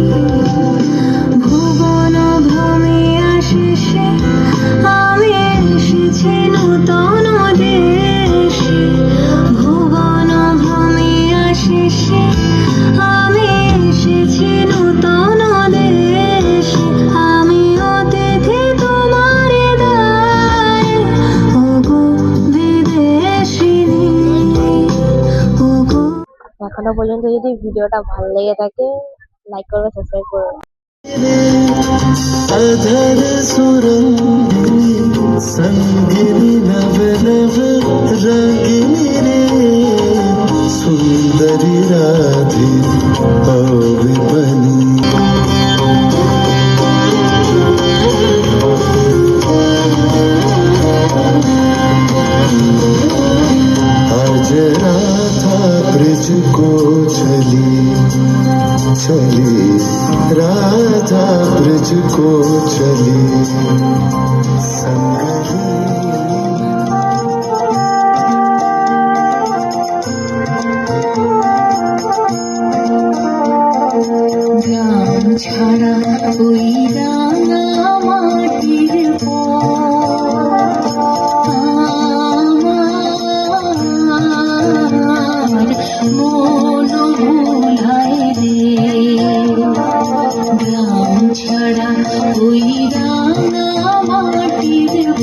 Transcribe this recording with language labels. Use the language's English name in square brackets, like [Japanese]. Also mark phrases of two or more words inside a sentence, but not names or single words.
[Bangla] ভুবন ভ্রমে আশেষে আমি এসেছি নূতন দেশে ভুবন ভ্রমে আশেষে আমি এসেছি নূতন দেশে আমি অতিথি তোমার দায়ে ওগো বিদেশিনী ওগো। এখনো পর্যন্ত যদি ভিডিওটা ভালো লেগে থাকে লাইক করবে, সাবস্ক্রাইব করবে। [Hindi] अधर सुरंगी संगिनी नव नव रंगिनी रे सुंदरी राधे और बनी आज राधा ब्रज को चली चली राधा ब्रज को चली संगही [Bangla] গ্রাম ছাড়া ওই রাঙা মাটির আমার মন ভোলায় রে গ্রাম ছাড়া ওই রাঙা মাটির